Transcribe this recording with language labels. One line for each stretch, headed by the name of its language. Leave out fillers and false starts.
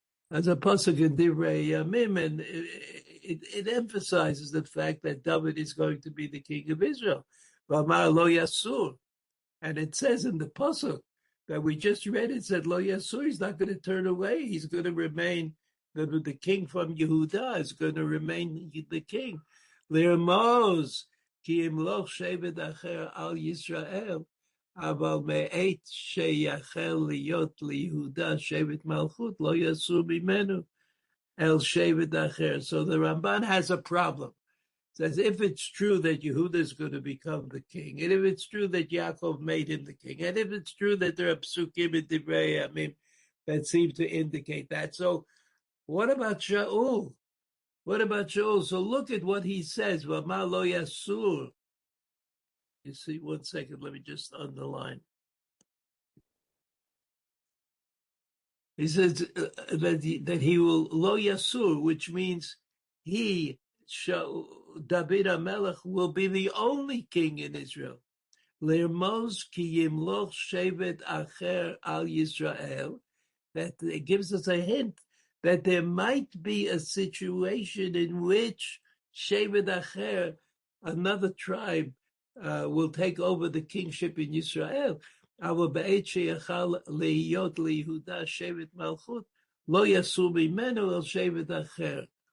English: As a pasuk in Divrei Yamim, and it emphasizes the fact that David is going to be the king of Israel.
Hebrew: V'amar lo yasur,
English: and it says in the pasuk that we just read, it said lo yasur, he's not going to turn away. He's going to remain the king from Yehuda is going to remain the king.
Hebrew: L'rmoz ki imloch shevet acher al Yisrael. אבל מעת שיחל להיות ליהודה שבט מלכות, לא יסור ממנו el shevet acher.
English: So the Ramban has a problem. Says if it's true that Yehuda is going to become the king, and if it's true that Yaakov made him the king, and if it's true that there are psukim in Divrei Yamim that seem to indicate that. So what about Shaul? What about Shaul? So look at what he says.
Hebrew: V'ma lo yasur.
English: You see, 1 second, let me just underline. He says that he will lo yasur, which means he, David HaMelech, will be the only king in Israel.
Hebrew: Lermoz ki yimloch shevet acher al Yisrael.
English: That it gives us a hint that there might be a situation in which shevet acher, another tribe, will take over the kingship in Israel.
Hebrew: אבל בעת שיכל להיות ליהודה שבט מלכות, לא יסור ממנו אל שבט אחר.